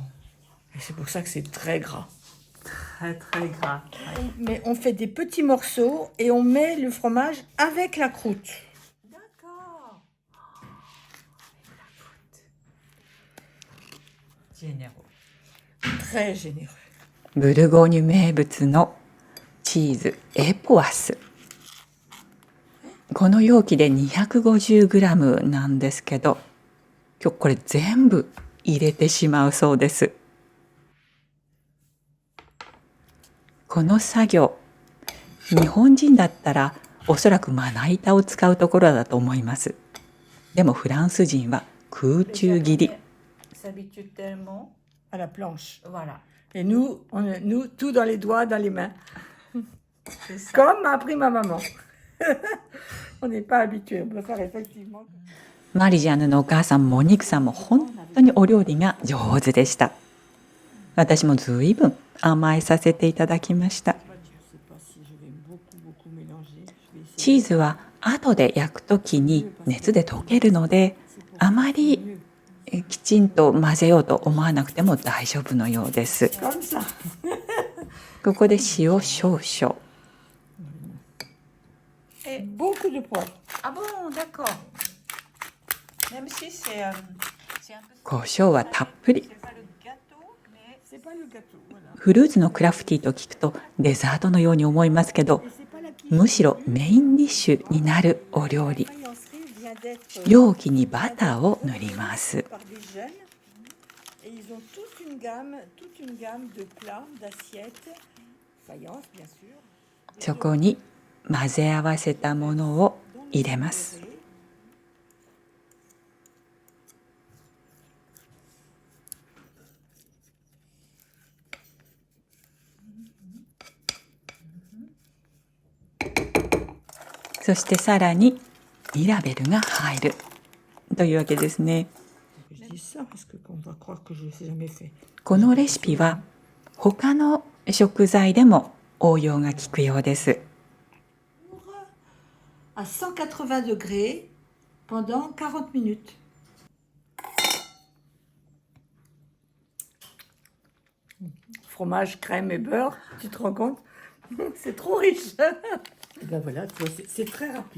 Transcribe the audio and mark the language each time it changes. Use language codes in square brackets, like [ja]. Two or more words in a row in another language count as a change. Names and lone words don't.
[fr] Et c'est pour ça que c'est très gras. Très, très gras. Mais on fait des petits morceaux et on met le fromage avec la croûte. D'accord. Généreux. Très généreux. [ja] ブルゴーニュ名物のチーズエポワス。この容器で 250g なんですけど、今日これ全部入れてしまうそうです。この作業、日本人だったらおそらくまな板を使うところだと思います。でもフランス人は空中切り。 [fr] S'habitue tellement À la planche. Voilà. Et nous, tout dans les doigts, dans les mains. C'est ça. Comme m'a appris ma maman. On n'est pas habitué, on peut faire effectivement. [ja] マリジャンヌのお母さんもニクさんも本当にお料理が上手でした。私もずいぶん甘えさせていただきました。 [fr] Je sais pas si je vais beaucoup mélanger. Je vais essayer. [ja] チーズは後で焼くときに熱で溶けるので、あまりきちんと混ぜようと思わなくても大丈夫のようです。 [fr] Comme ça. [ja] ここで塩少々。 [fr] Et, Beaucoup de poivre. ah bon, d'accord. Même si c'est un peu... [ja] 胡椒はたっぷり。 [fr] C'est pas le gâteau, mais... C'est pas le gâteau, voilà. [ja] フルーツのクラフティーと聞くとデザートのように思いますけど、 [fr] Et c'est pas la cuisine. [ja] むしろメインディッシュになるお料理。 [fr] La faïencerie vient d'être [ja] 容器にバターを塗ります。 [fr] par des jeunes. Et ils ont toute une gamme de plats, d'assiettes. Faïence, bien sûr. [ja] そこに混ぜ合わせたものを入れます。そしてさらにミラベルが入るというわけですね。 [fr] Je dis ça parce qu'on va croire que je ne l'ai jamais fait. [ja] このレシピは他の食材でも応用が効くようです。 [fr] À 180 degrés pendant 40 minutes. Fromage, crème et beurre, tu te rends compte? C'est trop riche. Et ben voilà, tu vois, c'est très rapide.